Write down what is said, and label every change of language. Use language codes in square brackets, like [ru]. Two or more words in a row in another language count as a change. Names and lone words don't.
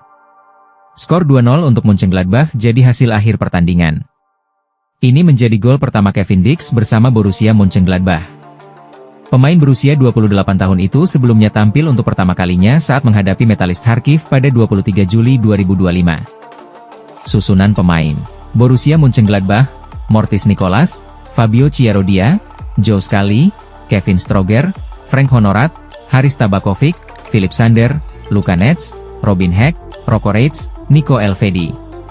[id] Skor 2-0 untuk Mönchengladbach jadi hasil akhir pertandingan. Ini menjadi gol pertama Kevin Dix bersama Borussia Mönchengladbach. Pemain berusia 28 tahun itu sebelumnya tampil untuk pertama kalinya saat menghadapi Metalist Kharkiv pada 23 Juli 2025. Susunan pemain: Borussia Mönchengladbach, Mortis Nicolas, Fabio Chiarodia, Joe Scally, Kevin Stroger, Frank Honorat, Haris Tabakovic, Philip Sander, Luka Netz, Robin Hack, Rocco Reitz, Nico Elvedi.